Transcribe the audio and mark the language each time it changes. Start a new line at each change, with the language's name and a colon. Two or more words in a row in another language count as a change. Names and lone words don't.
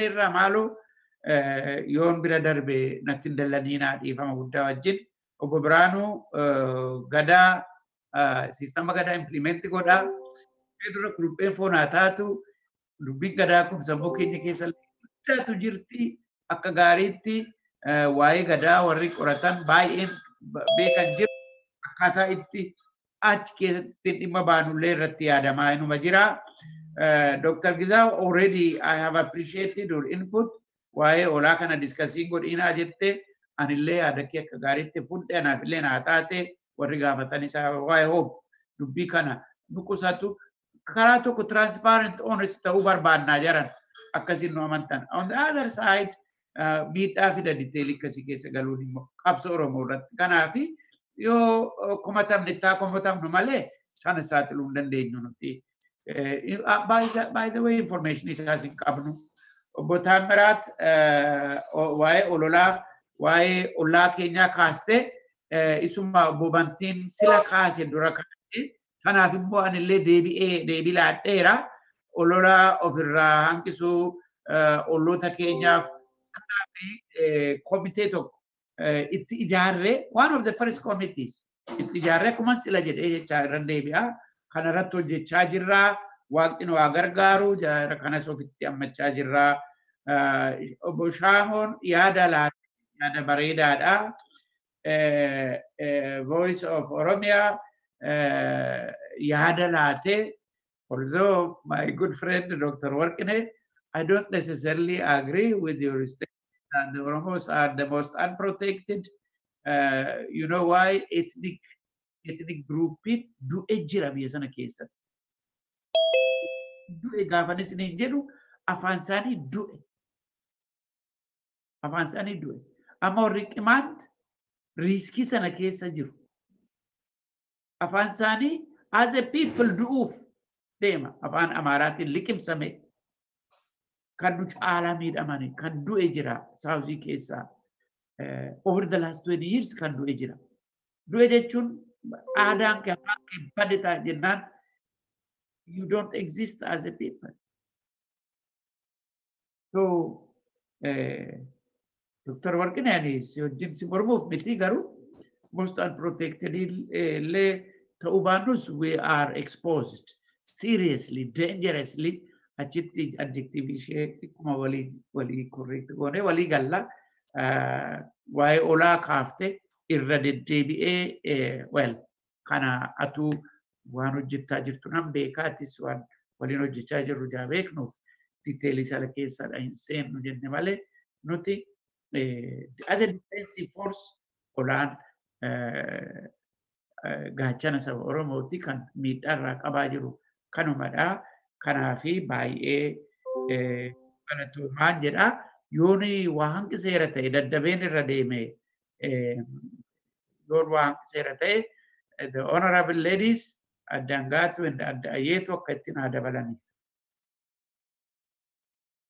Oromo: irraa maaloo yoon bira darbe natti hin dallaniinaa dhiifama guddaa wajjin obbo Biraanuu Gadaa sistema Gadaa implimenti godhaa dura kurupheen foonaa taatu dubbiin Gadaa kun sammuu keenya keessa guddaatu jirti akka gaariitti waa'ee Gadaa warri qoratan baay'een beekan jiru akkaataa itti achi keessatti dhimma baanullee irratti yaadamaa inuma jira. Dr. Gizaa
English: already I have appreciated your input
Oromo: waa'ee olaa kana discussing godhiinaa jette anillee yaada kee akka gaariitti fudhe anaafillee naa taate warri gaafatan isaa waa'ee hope dubbii kana nuqusatu karaa tokko
English: transparent honest
Oromo: ta'uu barbaannaa jaran akkasiin nu amantan.
English: On the other side
Oromo: miidhaa fida diteelii akkasii keessa galuun immoo qabsoo Oromoo irratti kanaafi yoo komatamne taa komatamnu malee sana saaxiluu hin dandeenyu nuti.
English: By the way
Oromo: information isaas hin qabnu. Obbo Taamiraat waa'ee ololaa waa'ee ollaa keenyaa kaaste isuma obbo Bantiin sila kaase dura kaase sanaaf immoo anillee deebii laadheera ololaa ofirraa hanqisuu olloota keenyaaf kanaafi komitee tokko itti ijaarree
English: one of the first committees
Oromo: itti ijaarree akkuma sila jedhee jechaa irra deebi'a kanarratti hojjechaa jirraa waaqni waa gargaaru jaara kanas ofitti ammachaa jirraa. Obbo Shaamoon yaada bareedaadha. Voice of Oromia yaada laate.
English: Although my good friend Dr. Warkine, I don't necessarily agree with your statement that the Oromos are the most unprotected. You know why? Ethnic grouping
Oromo: du'e jira biyya sana keessatti. Du'e gaafa isiniin jedhu afaan isaanii du'e. Afaan isaanii du'e. Amma warri qimaant riiskii sana keessa jiru. Afaan isaanii
English: as a people
Oromo: du'uuf deema. Afaan Amaaraatiin liqimsame. Kan nu caalaa miidhamani kan du'e jira saawuzii keessaa.
English: Over the last 20 years
Oromo: kan du'e jira. Du'e jechuun aadaan kee afaan kee bade ta'a jennaan
English: you don't exist as a people.
Oromo: So Dr. Warqinee si wajjin si mormuuf miti garuu
English: most unprotected
Oromo: illee ta'uu baannus
English: we are exposed seriously,
Oromo: dangerously achitti adjective ishee akkuma walii correct goone walii galla waa'ee olaa kaafte irra deddeebi'ee well kana atuu waan hojjechaa jirtu nan beekaatis waan waliin hojjechaa jirru jaa beeknuuf detailii sana keessadha hin seennu jenne malee nuti
English: as a defensive force
Oromo: olaan gaachana saba Oromooti kan miidhaarraa qabaa jiru kanumadha. Kanaafi baay'ee galatoomaan jedha. Yooni waa hanqiseera ta'e daddabeen irra deeme yoon waa hanqiseera ta'e
English: the honorable ladies
Oromo: addaan gaatu adda ayyeetu akka ittiin haa dabalaniif.